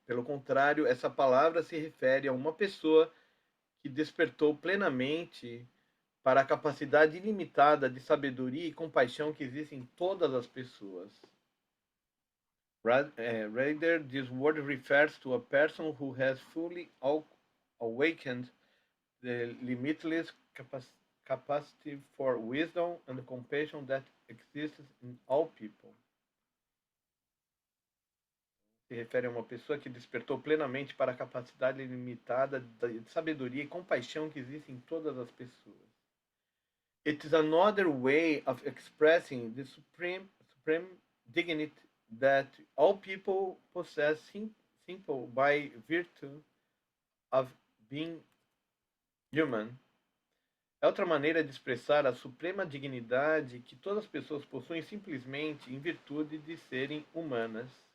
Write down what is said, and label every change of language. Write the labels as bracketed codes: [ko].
[pt] Pelo contrário, essa palavra se refere a uma pessoa que despertou plenamente para a capacidade ilimitada de sabedoria e compaixão que existe em todas as pessoas. [en] Rather, this word refers to a person who has fully awakened the limitless capacity for wisdom and compassion that exists in all people. [pt] Se refere a uma pessoa que despertou plenamente para a capacidade ilimitada de sabedoria e compaixão que existe em todas as pessoas. [en] It is another way of expressing the supreme dignity that all people possess simple by virtue of being human. [pt] É outra maneira de expressar a suprema dignidade que todas as pessoas possuem simplesmente em virtude de serem humanas.